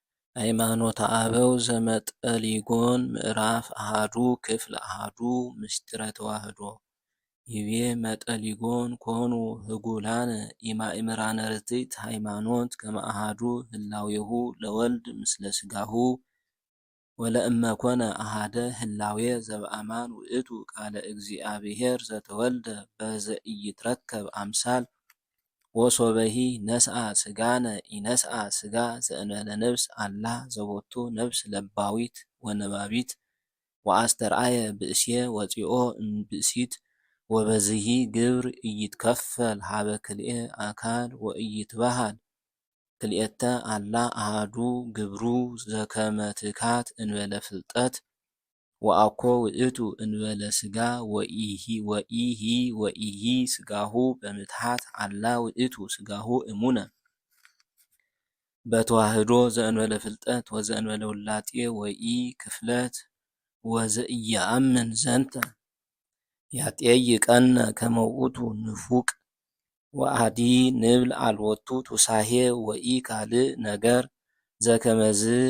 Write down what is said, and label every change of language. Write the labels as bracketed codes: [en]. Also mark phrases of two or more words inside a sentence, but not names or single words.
[gez] ሃይማኖተ አበው ዘመጠሊጎን ምዕራፍ አሃዱ ክፍል አሃዱ ምስጢረ ተዋህዶ ይቤ መጠሊጎን ኮኑ ህጉላነ ኢማእምራነ ርትዕት ሃይማኖት ከመ አሃዱ ህላዌሁ ለወልድ ምስለ ሥጋሁ ወለእመ ኮነ አሃደ ህላዌ ዘበአማን ውእቱ ቃለ እግዚአብሔር ዘተወልደ በዘኢይትረከብ አምሳል ወሶበሂ ነስአ ሥጋነ ኢነስአ ሥጋ ዘእንበለ ነፍስ አላ ዘቦቱ ነፍስ ለባዊት ወነባቢት ወአስተርአየ ብእሴ ወፂኦ እምብእሲት ወበዝሂ ግብር ኢይትከፈል ሀበ ክልኤ አካል ወኢይትበሃል ክልኤተ አላ አሃዱ ግብሩ ዘከመ ትካት እንበለ ፍልጠት ወአኮ ውእቱ እንበለ ሥጋ ወኢሂ ሥጋሁ በምትሃት አላ ውእቱ ሥጋሁ እሙነ በተዋህዶ ዘእንበለ ፍልጠት ወዘእንበለ ውላጤ ወኢ ክፍለት ወዘኢየአምን ዘንተ ያጤይቀነ ከመ ውእቱ ንፉቅ ወአዲ ንብል አልቦቱ ቱሳሄ ወኢ ካልእ ነገር ዘከመዝ